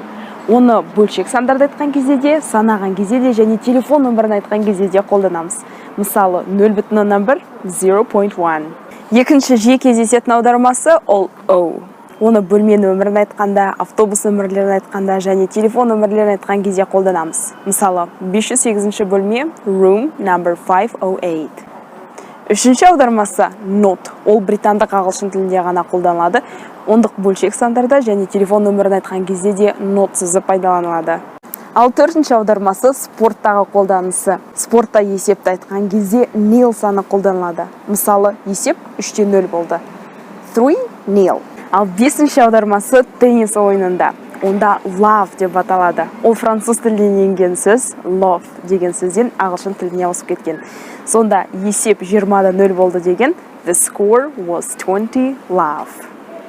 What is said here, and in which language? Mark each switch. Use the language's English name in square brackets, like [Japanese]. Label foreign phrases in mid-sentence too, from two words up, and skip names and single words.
[Kazakh] Оны бөлшек сандарды айтқан кезде де, санаған кезде де және телефон нөмірін айтқан кезде де қолданамыз. Мысалы, 0,1 0.1. Екінші жиі кездесетін аудармасы ол O. Оны бөлме нөмірін айтқанда, автобус нөмірлерін айтқанда және телефон нөмірлерін айтқан кезде қолданамыз. Мысалы, 508 бөлме [English] room number 508. [Kazakh] Үшінші аудармасы not. Ол британдық ағылшын тілінде ғана қолданылады. Ондық бөлшек сандарда және телефон нөмірін айтқан кезде де not сөзі пайдаланылады. Ал төртінші аудармасы спорттағы қолданысы. Спортта есепті айтқан кезде nil саны қолданылады. Мысалы, есеп 3-0 болды. 3-0. Ал бесінші аудармасы теннис ойынында. Онда love деп аталады. Ол француз тілінен енген сөз love деген сөзден ағылшын тіліне ауысып кеткен. Сонда есеп 20-0 болды деген [English] the score was 20-love.